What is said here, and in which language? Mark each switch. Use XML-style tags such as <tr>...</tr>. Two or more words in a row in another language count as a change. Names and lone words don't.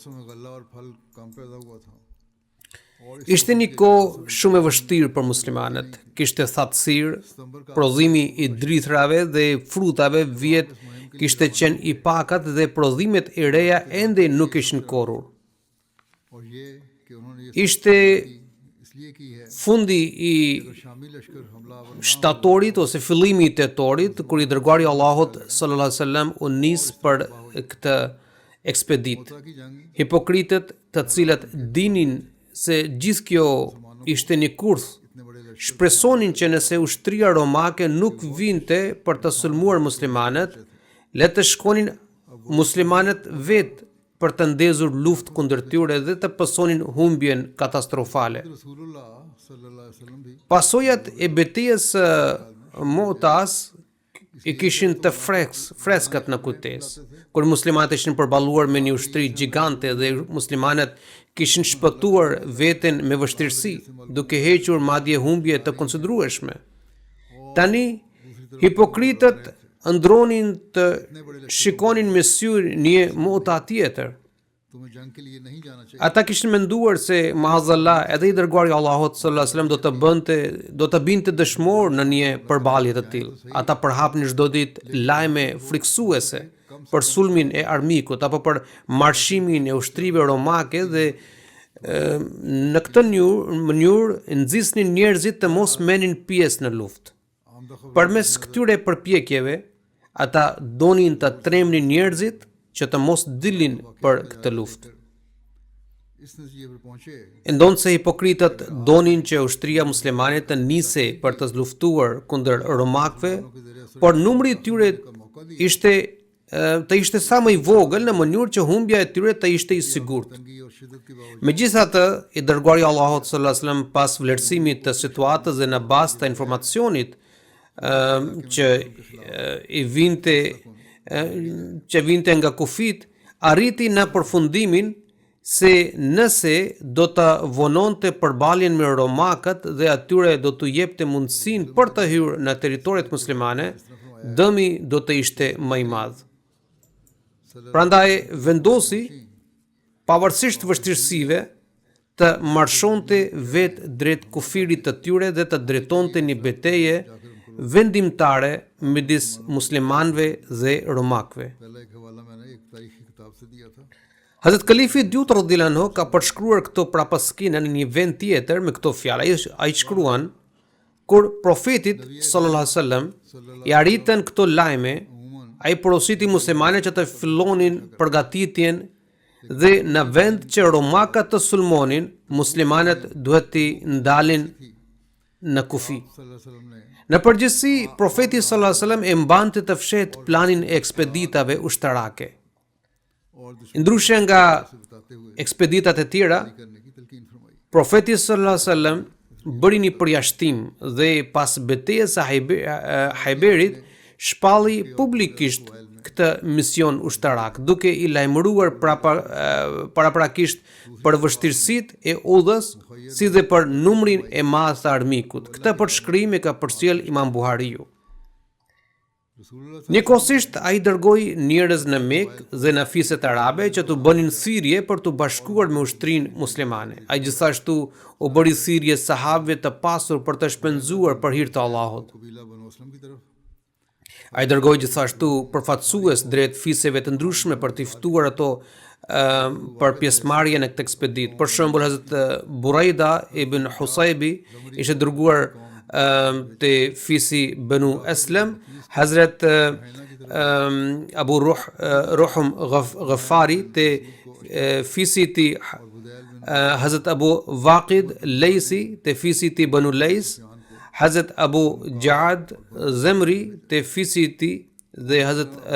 <sq>Ishte një kohë shumë e vështirë për muslimanët. Kishte thatësirë, prodhimi i drithrave dhe frutave vjet kishte qenë i pakat dhe prodhimet e reja ende nuk ishin korrur.</sq> <ur>کہ انہوں نے یہ</ur> <sq>ishte</sq> <ur>اس لیے کی ہے</ur> <sq>fundi i</sq> <ur>شامی لشکر حملہ آور</ur> <sq>shtatorit ose fillimi i tetorit, kur i dërguari i Allahut</sq> <ar>صلى الله عليه وسلم</ar> <sq>u nis për këtë ekspedit.</sq> <ur>کی جنگ</ur> <sq>Hipokritët, të cilët dinin se gjithë kjo ishte një kurth,</sq> <ur>اتنے بڑے لشکر</ur> <sq>shpresonin që nëse ushtria romake nuk vinte për të sulmuar muslimanët, le të shkonin muslimanët vetë për të ndezur luftë kundër tyre dhe të pësonin humbjen katastrofale.</sq> <ur>رسول اللہ</ur> <ar>صلى الله عليه وسلم</ar> <ur>بھی</ur> <sq>Pasojat e betejës së Mu'tas i kishin të freskat në kujtesë. Kur muslimanët ishin përballuar me një ushtri gjigante dhe muslimanët kishin shpëtuar veten me vështirësi, duke hequr madje humbje të konsiderueshme. Tani hipokritët ndronin të shikonin me sy një Mu'ta tjetër.</sq> <ur>تمہیں جنگ کے لیے نہیں جانا چاہیے</ur> <sq>Ata kishin menduar se maazallah edhe i dërguari i Allahut</sq> <ar>صلى الله عليه وسلم</ar> <sq>do të binte dëshmor në një përballje të tillë. Ata përhapnin çdo ditë lajme friksuese për sulmin e armikut apo për marshimin e ushtrive romake dhe në këtë mënyrë nxisnin njerëzit të mos merrnin pjesë në luftë. Përmes këtyre përpjekjeve, ata donin të tremnin njerëzit që të mos dilin për këtë luftë.</sq> <ur>اس نتیجے پر پہنچے</ur> <sq>Ndonë se hipokritët donin që ushtria muslimane të nisej për të luftuar kundër romakëve, por numri i tyre ishte sa më i vogël në mënyrë që humbja e tyre të ishte i sigurt.</sq> <ur>تنگی اور شدت کے باوجود</ur> <sq>Megjithatë, i dërguari i Allahut</sq> <ar>صلى الله عليه وسلم</ar> <sq>pas vlerësimit të situatës dhe në bazë të informacionit që vinte nga kufit, arriti në përfundimin se nëse do të vononte përballjen me romakët dhe atyre do t'u jepte mundësinë për të hyrë në territoret muslimane, dëmi do të ishte më i madh. Prandaj vendosi, pavarësisht vështirësive, të marshonte vetë drejt kufirit të tyre dhe të drejtonte një betejë vendimtare midis muslimanëve dhe romakëve.</sq> <ur>پہلا ایک حوالہ میں نے ایک تاریخی کتاب سے دیا تھا</ur> <sq>Hazrat Kalifi Dyut</sq> <ar>رضي الله عنه</ar> <sq>ka përshkruar këto prapaskina në një vend tjetër me këto fjalë. Ai shkruan kur profetit</sq> <ar>صلى الله عليه وسلم</ar> <sq>i arritën këto lajme, ai porositi muslimanët që të fillonin përgatitjen dhe në vend që romakat të sulmonin, muslimanët duhet të ndalin në kufi.</sq> <ar>صلى الله عليه وسلم ने</ar> <sq>Në përgjithësi, profeti</sq> <ar>صلى الله عليه وسلم</ar> <sq>e mbante të fshehtë planin e ekspeditave ushtarake.</sq> <ur>اور دشمن</ur> <sq>Ndryshe nga</sq> <ur>سے بتاتے ہوئے</ur> <sq>ekspeditat e tjera,</sq> <ur>کرنے کی تلقین فرمائی</ur> <sq>profeti</sq> <ar>صلى الله عليه وسلم</ar> <sq>bëri një përjashtim dhe pas betejës së Hajberit shpalli publikisht këtë mision ushtarak, duke i lajmëruar paraprakisht për vështirësitë e udhës, si dhe për numrin e madh të armikut. Këtë përshkrim e ka përcjell Imam Buhariu.</sq> <ur>रसूलुल्लाह</ur> <sq>Njëkohësisht ai dërgoi njerëz në Mekë dhe në fiset arabe që të bënin thirrje për të bashkuar me ushtrinë muslimane. Ai gjithashtu u bëri thirrje sahabëve të pasur për të shpenzuar për hir të Allahut.</sq> <ur>قبیلہ بنو اسلم کی طرف</ur> <sq>Ai dërgoi gjithashtu përfaqësues drejt fiseve të ndryshme për të ftuar ato për pjesëmarrje në këtë ekspedit. Për shembull, Hazrat Buraida ibn Husaybi ishte dërguar te fisi Banu Aslam, Hazrat Abu Ruhum Ghafari te fisi ti Hazrat Abu Waqid Laysi te fisi ti Banu Lays, Hazrat Abu Ja'ad Zamri te fisi ti dhe Hazrat</sq>